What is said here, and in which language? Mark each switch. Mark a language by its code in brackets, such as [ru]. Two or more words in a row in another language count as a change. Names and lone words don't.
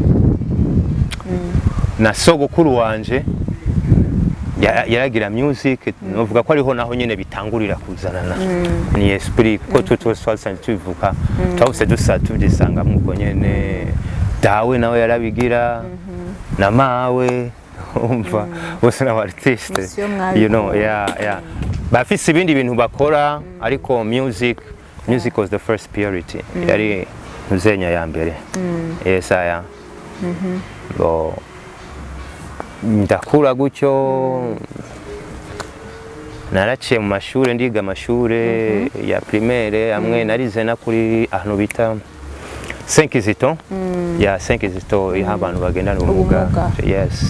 [rn] na sogokuru wanje yaragira music novuga ko ariho naho nyene bitangurira kuzanana ni esprit ko twasanje tuvuka twabuse tubyisanga muko nyene dawe nawe yarabigira na mawe umva bose na artiste [en] you know yeah [rn] bafise ibindi bintu bakora ariko [en] music was the first priority [rn] yari muzenya ya mbere yes aya ndakura gutyo naraciye mu mashure ndiga amashure ya primaire amwe narize na kuri ahantu bita 5 Kizito ya 5 Kizito iha abantu bagendana ubumuga yes